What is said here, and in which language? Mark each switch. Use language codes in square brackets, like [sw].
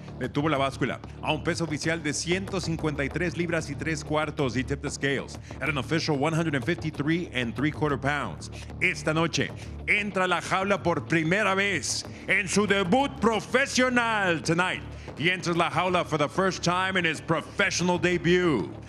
[es] detuvo la báscula a un peso oficial de 153 libras y 3 cuartos. [en] He tipped the scales at an official 153 3/4 pounds. [es] Esta noche entra a la jaula por primera vez en su debut profesional. [en] Tonight, he enters la jaula for the first time in his professional debut.